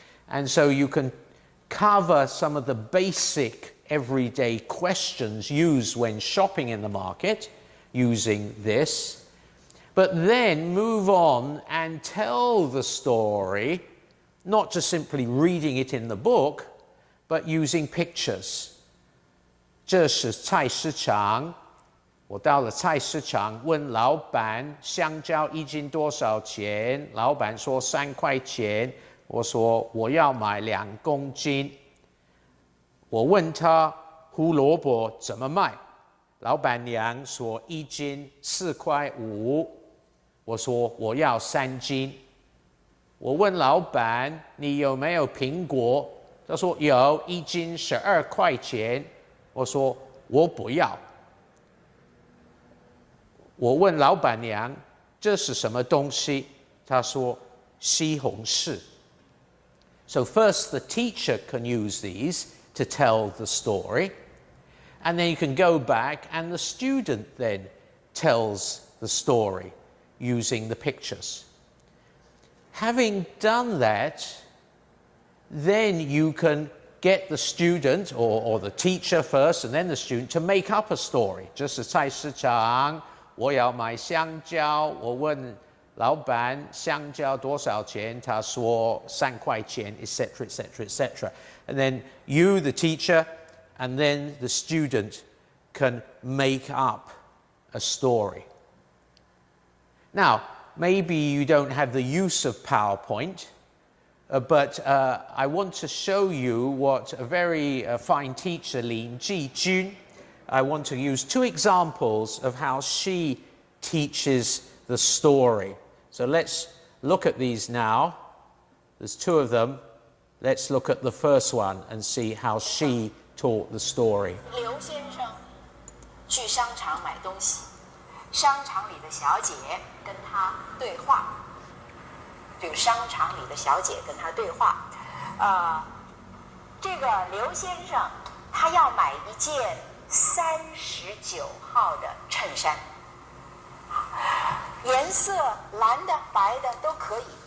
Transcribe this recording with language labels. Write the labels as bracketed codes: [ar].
[en] And so you can cover some of the basic everyday questions used when shopping in the market using this. but then move on and tell the story, not just simply reading it in the book, but using pictures. [zh] 这是菜市场，我到了菜市场，问老板香蕉一斤多少钱？老板说3块钱。我说我要买2公斤。我问他胡萝卜怎么卖？老板娘说1斤4块5。我说我要3斤。我问老板你有没有苹果？他说有，1斤12块钱。我说我不要。我问老板娘这是什么东西？她说西红柿。 [en] So first the teacher can use these to tell the story, and then you can go back and the student then tells the story using the pictures. Having done that, then you can get the student or the teacher first and then the student to make up a story. [zh] 这是菜市场，我要买香蕉，我问老板香蕉多少钱？他说3块钱 etc etc etc. [en] And then you, the teacher, and then the student can make up a story. Now, maybe you don't have the use of PowerPoint, but I want to show you what a very fine teacher, Lin Ji-jun, I want to use 2 examples of how she teaches the story. So let's look at these now. There's 2 of them. Let's look at the first one and see how she taught the story. [zh] 刘先生去商场买东西，商场里的小姐跟他对话。这个商场里的小姐跟他对话，这个刘先生他要买一件39号的衬衫，颜色蓝的、白的都可以。